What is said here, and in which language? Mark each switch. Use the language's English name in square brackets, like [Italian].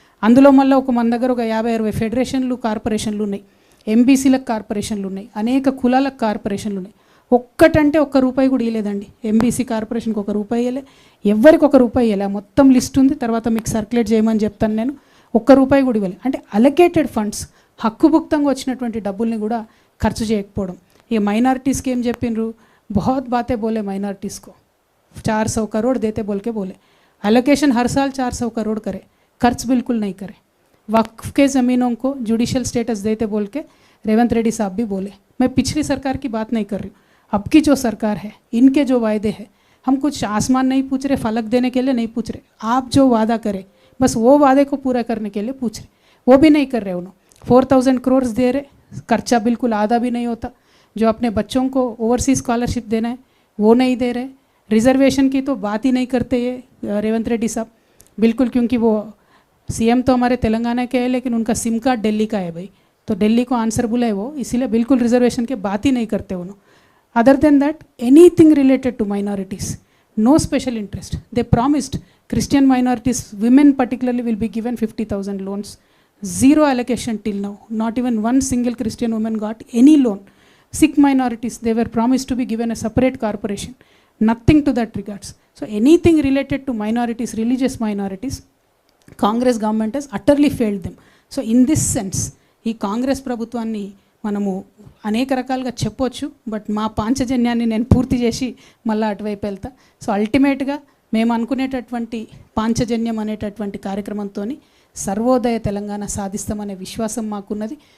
[Telugu] అందులో మళ్ళీ మన దగ్గర ఒక 50-60 ఫెడరేషన్లు కార్పొరేషన్లు ఉన్నాయి, ఎంబీసీలకు కార్పొరేషన్లు ఉన్నాయి, అనేక కులాలకు కార్పొరేషన్లు ఉన్నాయి. ఒక్కటంటే ఒక్క రూపాయి కూడా ఇవ్వలేదండి. ఎంబీసీ కార్పొరేషన్కి ఒక రూపాయి ఇవ్వలే, ఎవరికి ఒక రూపాయి ఇవ్వలే. మొత్తం లిస్ట్ ఉంది, తర్వాత మీకు సర్క్యులేట్ చేయమని చెప్తాను నేను. ఒక్క రూపాయి కూడా ఇవ్వలే. అంటే అలొకేటెడ్ ఫండ్స్, హక్కుభుక్తంగా వచ్చినటువంటి డబ్బుల్ని కూడా ఖర్చు చేయకపోవడం. ఇక మైనారిటీస్కి ఏం చెప్పిండ్రు, [Hindi] बहुत बातें बोले माइनॉरिटीज़ को, 400 करोड़ देते बोल के बोले, एलोकेशन हर साल 400 करोड़ करे, खर्च बिल्कुल नहीं करे. वक्फ के ज़मीनों को जुडिशल स्टेटस देते बोल के रेवंत रेड्डी साहब भी बोले. मैं पिछली सरकार की बात नहीं कर रही हूँ, अब की जो सरकार है इनके जो वायदे हैं, हम कुछ आसमान नहीं पूछ रहे, फलक देने के लिए नहीं पूछ रहे. आप जो वादा करें बस वो वादे को पूरा करने के लिए पूछ रहे, वो भी नहीं कर रहे. उन्होंने 4,000 करोड़ दे रहे, खर्चा बिल्कुल आधा भी नहीं होता. जो अपने बच्चों को ओवरसीज स्कॉलरशिप देना है वो नहीं दे रहे. रिजर्वेशन की तो बात ही नहीं करते ये रेवंत रेड्डी साहब बिल्कुल, क्योंकि वो सीएम तो हमारे तेलंगाना के है लेकिन उनका सिम कार्ड दिल्ली का है भाई, तो दिल्ली को आंसरबुल है वो, इसीलिए बिल्कुल रिजर्वेशन की बात ही नहीं करते उन्होंने. [English] Other than that anything related to minorities, no special interest. They promised Christian minorities, women particularly will be given 50,000 loans. Zero allocation till now. Not even one single Christian woman got any loan. Sikh minorities, they were promised to be given a separate corporation. Nothing to that regards. So anything related to minorities, religious minorities, Congress government has utterly failed them. So in this sense, [Telugu] ఈ కాంగ్రెస్ ప్రభుత్వాన్ని మనము అనేక రకాలుగా చెప్పొచ్చు, but మా పాంచజన్యాన్ని నేను పూర్తి చేసి మళ్ళీ అటువైపు వెళ్తా. సో అల్టిమేట్గా మేము అనుకునేటటువంటి పాంచజన్యం అనేటటువంటి కార్యక్రమంతో సర్వోదయ తెలంగాణ సాధిస్తామనే విశ్వాసం మాకున్నది.